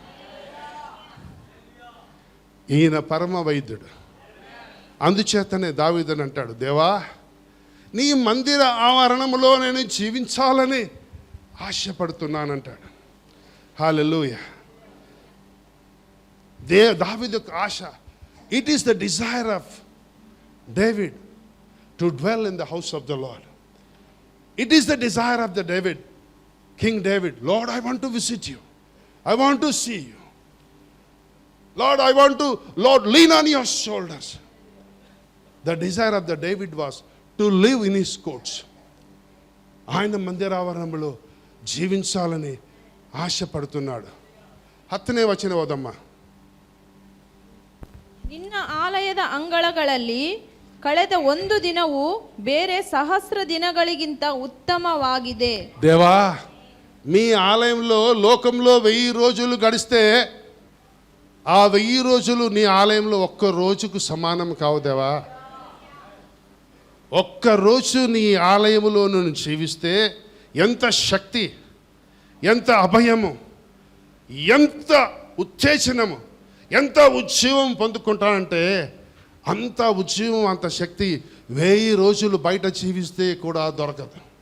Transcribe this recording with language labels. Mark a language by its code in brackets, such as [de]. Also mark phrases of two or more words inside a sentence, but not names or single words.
[te] ఈయన పరమ వైద్యుడు. అందుచేతనే దావీదుని అంటాడు, దేవా నీ మందిర ఆవరణములో నేను జీవించాలని ఆశపడుతున్నానంటాడు. హల్లెలూయా. దావీదు యొక్క ఆశ. [en] It is the desire of David to dwell in the house of the Lord. It is the desire of the David, King David. Lord, I want to visit you. I want to see you. Lord, I want to, Lord, lean on your shoulders. The desire of the David was to live in his courts. [te] ఆయన మందిరావరణంలో జీవించాలని ఆశపడుతున్నాడు. [kn] 10ನೇ ವಚನ ಓದಮ್ಮಾ. ನಿನ್ನ ಆಲಯದ ಅಂಗಳಗಳಲ್ಲಿ ಕಳೆದ ಒಂದು ದಿನವು ಬೇರೆ ಸಹಸ್ರ ದಿನಗಳಿಗಿಂತ ఉత్తమವಾಗಿದೆ. [te] దేవా మీ ఆలయంలో లోకంలో 1000 రోజులు గడిస్తే ఆ 1000 రోజులు నీ ఆలయంలో ఒక్క రోజుకు సమానం కావు దేవా. ఒక్క రోజు నీ ఆలయంలో నువ్వు జీవిస్తే ఎంత శక్తి, ఎంత అభయము, ఎంత ఉత్తేజనము, ఎంత ఉజ్జీవం పొందుకుంటానంటే అంత ఉజ్జీవం, అంత శక్తి 1000 రోజులు బయట జీవిస్తే కూడా దొరకదు.